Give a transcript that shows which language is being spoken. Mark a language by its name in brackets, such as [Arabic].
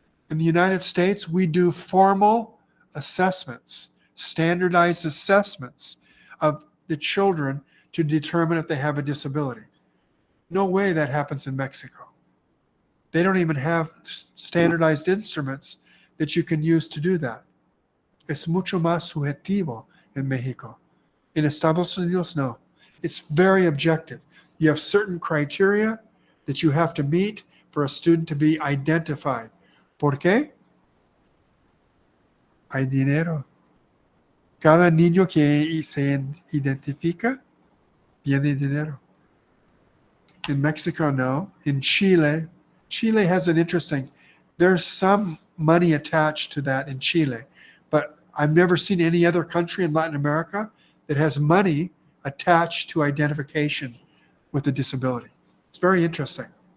[English] In the United States, we do formal assessments, standardized assessments of the children to determine if they have a disability. No way that happens in Mexico. They don't even have standardized instruments that you can use to do that. [Spanish] Es mucho más subjetivo [English] in Mexico. In Estados Unidos, no. It's very objective. You have certain criteria that you have to meet for a student to be identified. [Spanish] ¿Por qué? Hay dinero. Cada niño que se identifica, tiene dinero. [English] In Mexico, no. In Chile has an interesting, there's some money attached to that in Chile, but I've never seen any other country in Latin America that has money attached to identification with a disability. It's very interesting.